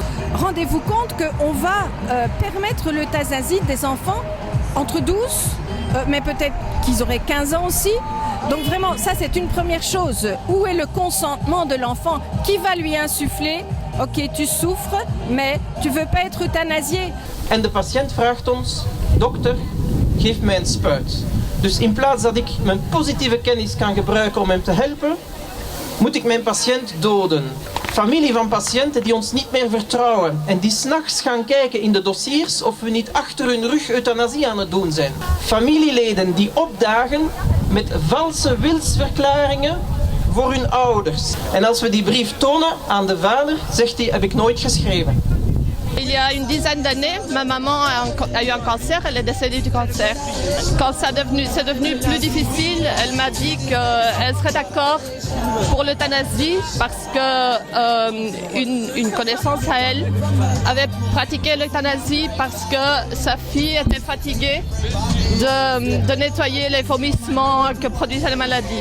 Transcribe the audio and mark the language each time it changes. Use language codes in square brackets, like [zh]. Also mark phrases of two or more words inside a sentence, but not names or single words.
[fr] Rendez-vous compte qu'on va permettre l'euthanasie des enfants entre 12, mais peut-être qu'ils auraient 15 ans aussi. Donc vraiment, ça c'est une première chose. Où est le consentement de l'enfant qui va lui insuffler? Ok, tu souffres, mais tu veux pas être euthanasié. [nl] En de patiënt vraagt ons: dokter, geef mij een spuit. Dus in plaats dat ik mijn positieve kennis kan gebruiken om hem te helpen, moet ik mijn patiënt doden. Familie van patiënten die ons niet meer vertrouwen en die 's nachts gaan kijken in de dossiers of we niet achter hun rug euthanasie aan het doen zijn. Familieleden die opdagen met valse wilsverklaringen voor hun ouders. En als we die brief tonen aan de vader, zegt hij: heb ik nooit geschreven. [fr] Il y a une dizaine d'années, ma maman a eu un cancer, elle est décédée du cancer. Quand c'est devenu plus difficile, elle m'a dit qu'elle serait d'accord pour l'euthanasie parce qu'une connaissance à elle avait pratiqué l'euthanasie parce que sa fille était fatiguée de nettoyer les vomissements que produisait la maladie.